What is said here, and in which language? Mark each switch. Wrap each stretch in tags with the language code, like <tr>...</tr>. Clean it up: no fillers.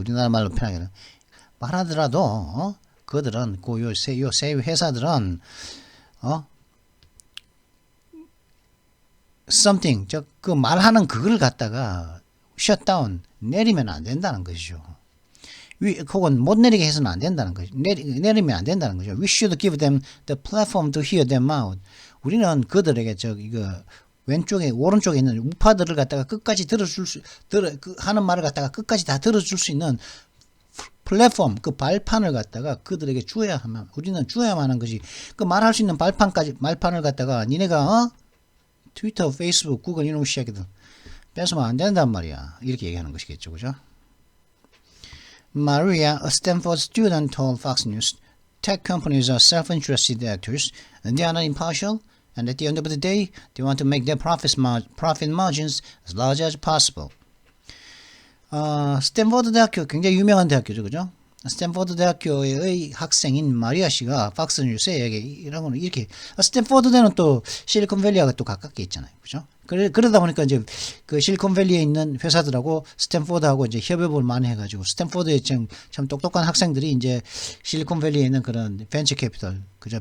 <ko>우리나라 말로 편하게는 말하더라도 그들은 요 세 회사들은 something 그 말하는 그걸 갖다가 shutdown 내리면 안 된다는 것이죠. 혹은 못 내리게 해서는 안 된다는 거죠. 내리면 안 된다는 거죠.</ko> <en>We should give them the platform to hear them out.</en> <ko>우리는 그들에게 왼쪽에 오른쪽에 있는 우파들을 갖다가 끝까지 하는 말을 갖다가 끝까지 다 들어줄 수 있는 플랫폼 그 발판을 갖다가 그들에게 주어야 하면 우리는 주어야만 하는 것이 그 말할 수 있는 발판을 갖다가 니네가 트위터, 페이스북, 구글 이런 시작이든 뺏으면 안 된단 말이야. 이렇게 얘기하는 것이겠죠, 그죠?</ko> <en>Maria, a Stanford student, told Fox News, "Tech companies are self-interested actors, and they are not impartial. And at the end of the day, they want to make their profit margins as large as possible."</en> <ko>스탠퍼드 대학교 굉장히 유명한 대학교죠, 그죠? 스탠퍼드 대학교의 학생인 마리아 씨가 팍스뉴스에 이런 거는 이렇게 스탠퍼드대는 또 실리콘밸리하고 또 가깝게 있잖아요, 그죠? 그러다 보니까 이제 그 실리콘밸리에 있는 회사들하고 스탠포드하고 이제 협업을 많이 해가지고 스탠포드에 참 똑똑한 학생들이 이제 실리콘밸리에 있는 그런 벤처 캐피털, 그죠?</ko>